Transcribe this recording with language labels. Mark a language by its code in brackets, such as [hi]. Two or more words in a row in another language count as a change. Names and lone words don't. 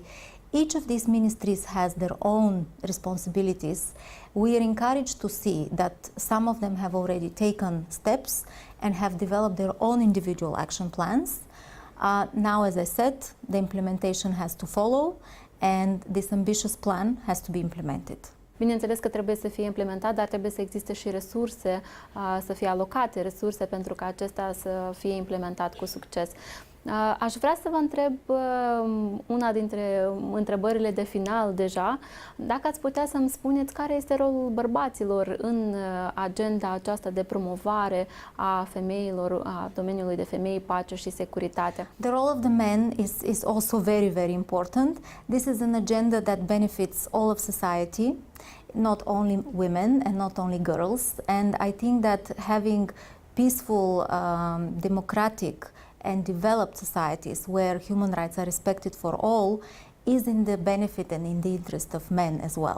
[en] Each of these ministries has their own responsibilities. We are encouraged to see that some of them have already taken steps and have developed their own individual action plans. Now, as I said, the implementation has to follow, and this ambitious plan has to be implemented. [ro] Bineînțeles că trebuie să fie implementat, dar trebuie să existe și resurse, să fie alocate resurse pentru ca acesta să fie implementat cu succes. Aș vrea să vă întreb una dintre întrebările de final deja, dacă ați putea să-mi spuneți care este rolul bărbaților în agenda aceasta de promovare a femeilor, a domeniului de femei, pace și securitate. [en] The role of the men is also very, very important. This is an agenda that benefits all of society, not only women and not only girls. And I think that having peaceful, democratic and developed societies where human rights are respected for all is in the benefit and in the interest of men as well.